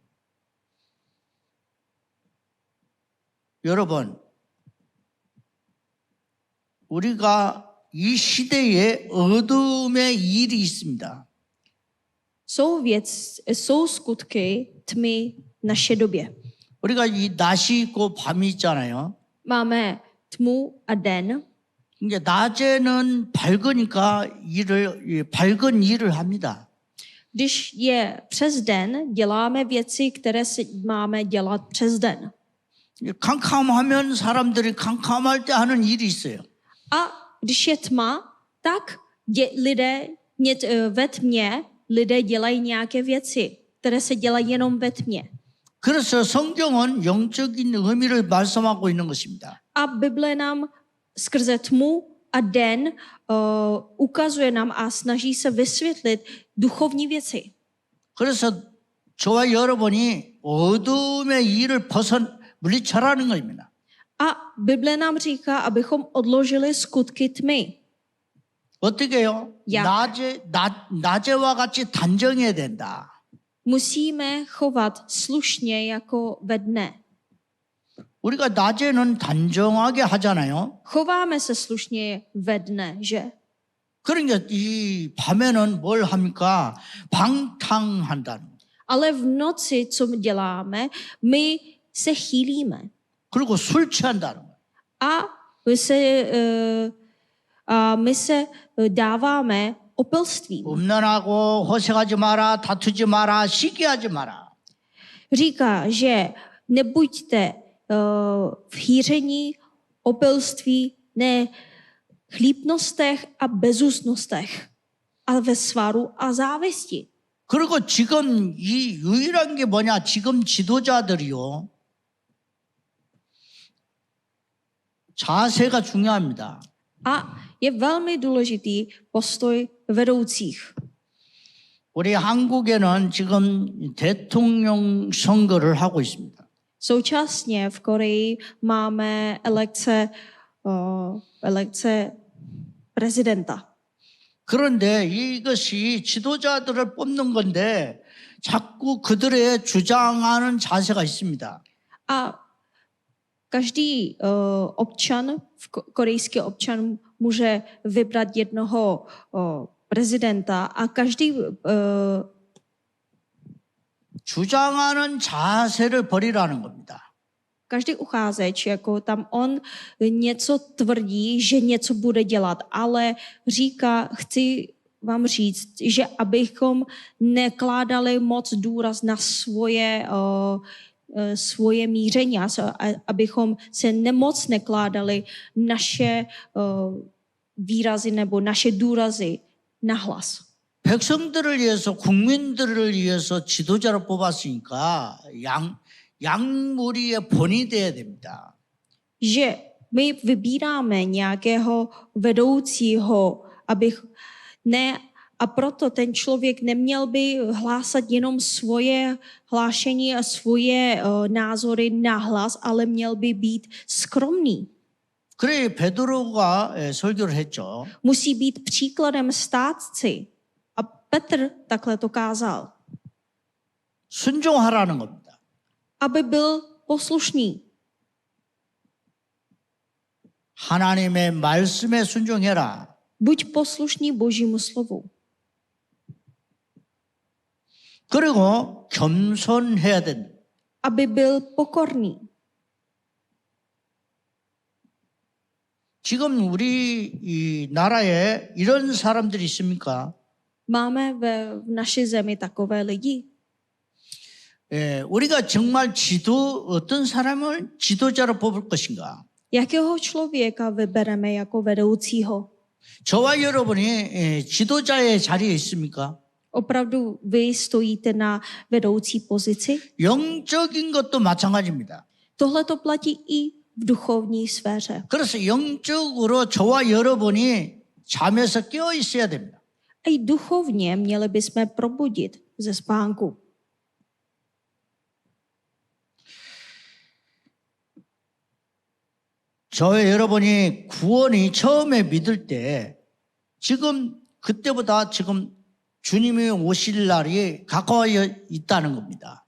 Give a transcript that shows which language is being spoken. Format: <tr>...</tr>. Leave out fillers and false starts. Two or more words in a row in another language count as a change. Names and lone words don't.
<ko>여러분, 우리가 이 시대에 어둠의 일이 있습니다.</ko> <cs>Jsou skutky tmy v naší době.</cs> <ko>우리가 이 낮이 있고 밤이 있잖아요.</ko> <cs>Máme tmu a den.</cs> <ko>이게 낮에는 밝으니까 밝은 일을 합니다.</ko> <cs>Když je přes den, děláme věci, které si máme dělat přes den.</cs> <ko>캄캄하면 사람들이 캄캄할 때 하는 일이 있어요.</ko> <cs>A když je tma, tak ve tmě lidé dělají nějaké věci, které se dělají jenom ve tmě.</cs> <ko>그래서 성경은 영적인 의미를 말씀하고 있는 것입니다.</ko> <cs>A Bible nám skrze tmu a den ukazuje nám a snaží se vysvětlit duchovní věci.</cs> <ko>그래서 저와 여러분이 어둠의 일을 물리쳐라는 겁니다.</ko> <cs>A Bible nám říká, abychom odložili skutky tmy.</cs> <ko>어떻게 해요? 야. 낮에와 같이 단정해야 된다.</ko> <cs>Musíme chovat slušně jako ve dne.</cs> <ko>우리가 낮에는 단정하게 하잖아요.</ko> <cs>Chováme se slušně ve dne, že?</cs> <ko>그러니까 이 밤에는 뭘 합니까? 방탕한다는 거예요.</ko> <cs>Ale v noci, co my děláme, my se chýlíme.</cs> <ko>그리고 술 취한다는 거예요.</ko> <cs>A my se dáváme opilstvím.</cs> <ko>음란하고 호색하지 마라, 다투지 마라, 시기하지 마라.</ko> <cs>Říká, že nebuďte v hýření, opilství, ne chlípnostech a bezústnostech, ale ve svaru a závisti.</cs> <ko>그리고 지금 이 유일한 게 뭐냐? 지금 지도자들이요. 자세가 중요합니다.</ko> <cs>A je velmi důležitý postoj vedoucích.</cs> <ko>우리 한국에는 지금 대통령 선거를 하고 있습니다.</ko> <cs>Současně v Koreji máme elekce prezidenta.</cs> <ko>그런데 이것이 지도자들을 뽑는 건데 자꾸 그들의 주장하는 자세가 있습니다.</ko> <cs>A každý korejský občan může vybrat jednoho prezidenta a každý</cs> <ko>주장하는 자세를 버리라는 겁니다.</ko> <cs>každý uchazeč, jako tam on něco tvrdí, že něco bude dělat, ale říká, chci vám říct, že abychom nekládali moc důraz na svoje míření, abychom se nemoc nekládali naše výrazy nebo naše důrazy na hlas.</cs> <ko>백성들을 위해서 국민들을 위해서 지도자를 뽑았으니까 양무리의 본이 돼야 됩니다.</ko> <cs>Že my vybíráme nějakého vedoucího, a proto ten člověk neměl by hlásat jenom svoje hlášení a svoje názory na hlas, ale měl by být skromný.</cs> <ko>그래 베드로가 설교를 했죠.</ko> <cs>Musí být příkladem státci. A Petr takhle to kázal.</cs> <ko>순종하라는 겁니다.</ko> <cs>Aby byl poslušný.</cs> <ko>하나님의 말씀에 순종해라.</ko> <cs>Buď poslušný Božímu slovu.</cs> <ko>그리고 겸손해야 된다.</ko> <cs>Aby byl pokorný.</cs> <ko>지금 우리 이 나라에 이런 사람들이 있습니까?</ko> <cs>Máme v naší zemi takové lidi.</cs> <ko>우리가 정말 어떤 사람을 지도자로 뽑을 것인가?</ko> <cs>Jakého člověka vybereme jako vedoucího?</cs> <ko>저와 여러분이 지도자의 자리에 있습니까?</ko> <cs>Opravdu vy stojíte na vedoucí pozici?</cs> <ko>영적인 것도 마찬가지입니다.</ko> <cs>Tohle to platí i v duchovní sféře.</cs> <ko>그래서 영적으로 저와 여러분이 잠에서 깨어 있어야 됩니다.</ko> <cs>A i duchovně měli bychom probudit ze spánku.</cs> <ko>저와 여러분이 구원이 처음에 믿을 때 그때보다 지금 주님이 오실 날이 가까워 있다는 겁니다.</ko>